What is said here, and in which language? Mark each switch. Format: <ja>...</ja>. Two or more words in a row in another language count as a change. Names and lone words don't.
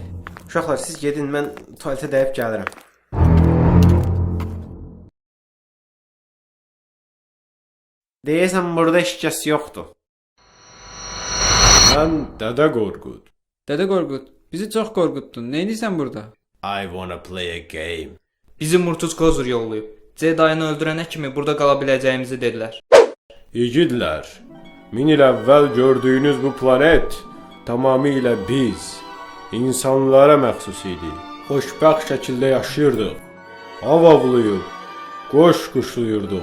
<az>Uşaqlar, siz gedin, mən tualetə dəyib gəlirəm. Deyəsən, burada heç kəs yoxdur. Mən Dədə Qorqud. Dədə Qorqud, bizi çox qorxutdun. Nə edirsən burada?</az> <en>I wanna play a game.</en> <az>Bizi Murtuz Kozur yollayıb. Cedayını öldürənə kimi burada qala biləcəyimizi dedilər. İgidlər, 1000 il əvvəl gördüyünüz bu planet tamamilə biz, insanlara məxsus idi. Xoşbəxt şəkildə yaşayırdıq. Av avlayıb, qoş quşlayırdıq.</az>